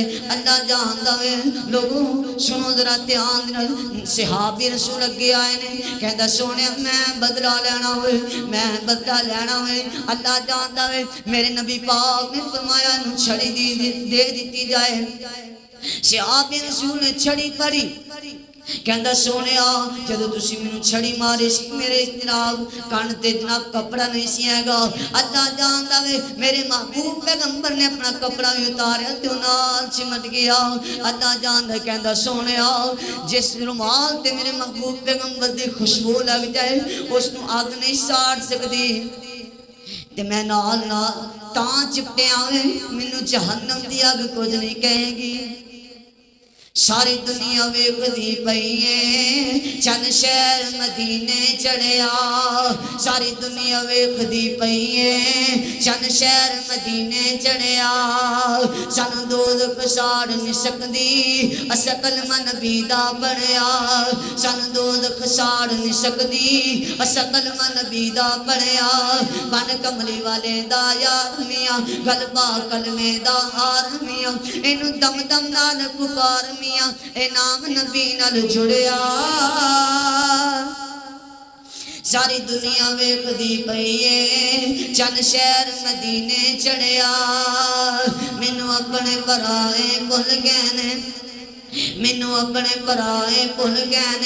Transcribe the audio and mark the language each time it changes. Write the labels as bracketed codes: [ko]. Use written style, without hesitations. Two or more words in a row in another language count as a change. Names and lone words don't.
[pa] اللہ جاندا ہے لوگوں سنو ذرا دھیان دینا، صحابی رسول اگے آئے نے کہندا سونے میں بدلہ لینا ہوئے، اللہ جاندا ہے میرے نبی پاک نے فرمایا انہوں چھڑی دے دیتی جائے۔ صحابی رسول نے چھڑی پڑی، کہندا سونیا جدو تسی مینوں چھڑی ماری سی میرے جناب کان تے جناب کپڑا نہیں سی ہے گا، اللہ جاندا وے میرے محبوب پیغمبر نے اپنا کپڑا بھی اتاریا تے نال چمٹ گیا۔ اللہ جاندا کہندا سونیا جس رومال تے میرے محبوب پیغمبر دی خوشبو لگ جائے اس نو اگ نہیں ساڑ سکدی، تے میں نال تاں چپٹیا وے مینوں جہنم دی اگ کچھ نہیں کہے گی۔ ساری دنیا ویکھدی پئی ہے چند شہر مدینے چڑھیا، ساری دنیا ویکھدی پئی ہے چند شہر مدینے چڑھیا، سانو دوزخ ساڑ نہیں سکدی اسا کلمہ نبی دا پڑھیا، سانو دوزخ ساڑ نہیں سکدی اسا کلمہ نبی دا پڑھیا، بن کملی والے دا یار میاں غلبہ کلمے دا ہار میاں، اینو دم دم نال پکار میاں، اے نام نبی نال جڑیا۔ ساری دنیا ویکھدی پئی ہے چند شہر مدینے چڑھیا، مینوں اپنے پرائے بھل گئے نے، مینوں اپنے پرائے بھل گئے نے۔